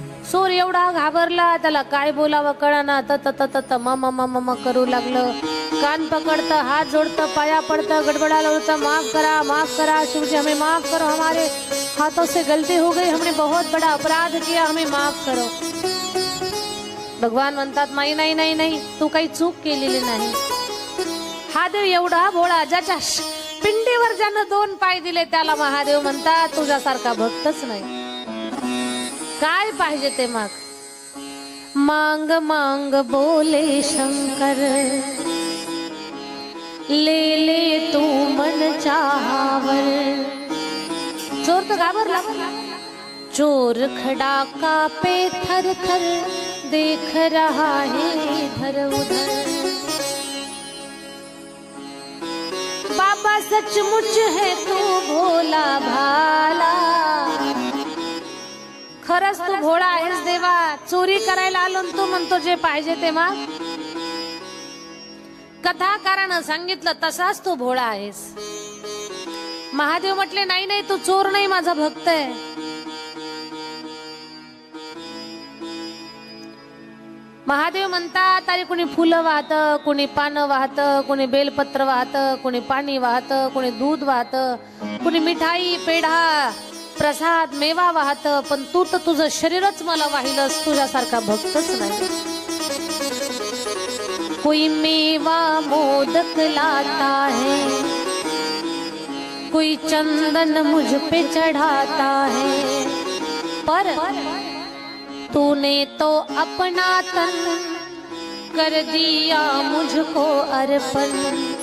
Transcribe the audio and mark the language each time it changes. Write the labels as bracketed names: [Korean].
[Marathi] चोर एवढा घाबरला, त्याला काय बोलावं कळना, तत मम मम करू लागलं। कान पकडतं, हात जोडतं, पाया पडतं, गडबडाला होतं, माफ करा शिवजी, [Hindi] हमें माफ करो, हमारे हाथों से गलती हो गई, हमने बहुत बड़ा अपराध किया, हमें माफ करो। [Marathi] भगवान म्हणतात नाही नाही नाही नाही, तू काही चूक केलेली नाही। हा देव एवढा भोळा, ज्याच्या पिंडीवर ज्यानं 2 पाय दिले त्याला महादेव म्हणतात तुझ्यासारखा भक्तच नाही। काय पाहिजे ते माग। [Hindi] मांग मांग बोले शंकर, ले ले तू मन चाहावर। [Marathi] चोर तो घाबरला। [Hindi] चोर खड़ा कांपे थर थर, देख रहा है इधर उधर। देवा सचमुच है तू भोला भाला, [Marathi] खरंच तू भोळा आहेस देवा. चोरी करायला आलो न तू म्हणतो जे पाहिजे ते माग. कथाकारानं सांगितलं तसाच तू भोळा आहेस. महादेव म्हटले नाही नाही, तू चोर नाही, माझा भक्त आहे. महादेव म्हणतात अरे कुणी फुलं वाहतं, कुणी पानं वाहतं, कुणी बेलपत्र वाहतं, कुणी पाणी वाहतं, कुणी दूध वाहतं, कुणी मिठाई पेढा प्रसाद मेवा वाहतं, पण तू तर तुझं शरीरच मला वाहिलंस. तुझ्यासारखा भक्तच नाही. [Hindi] कोई मेवा मोदक लाता है, कोई चंदन मुझ पे चढ़ाता है, पर तूने तो अपना तन कर दिया मुझको अर्पण.